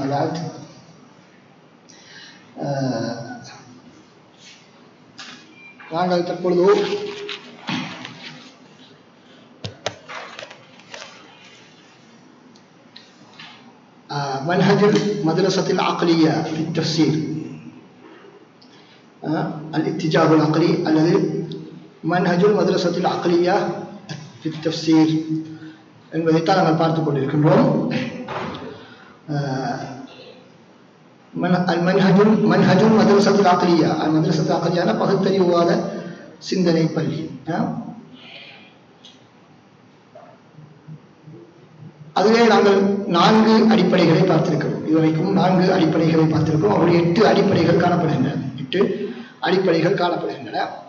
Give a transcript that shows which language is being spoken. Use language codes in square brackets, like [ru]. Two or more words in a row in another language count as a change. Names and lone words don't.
[ar] بعد [ta] நாங்கள் தற்பொழுது [ar] منهج المدرسة العقلية في التفسير الاتجاه العقلي الذي منهج المدرسة العقلية في التفسير [ta] என்பதைத்தான் நாங்கள் பார்த்துக் கொண்டிருக்கின்றோம். [ar] منهج المدرسة العقلية المدرسة العقلية [ta] பகுத்தறிவாத சிந்தனை பள்ளி. அதிலே நாங்கள் 4 அடிப்படைகளை பார்த்திருக்கிறோம். இதுவரைக்கும் 4 அடிப்படைகளை பார்த்திருக்கிறோம். அவருடைய 8 அடிப்படைகள் காணப்படுகின்றன. 8 அடிப்படைகள் காணப்படுகின்றன.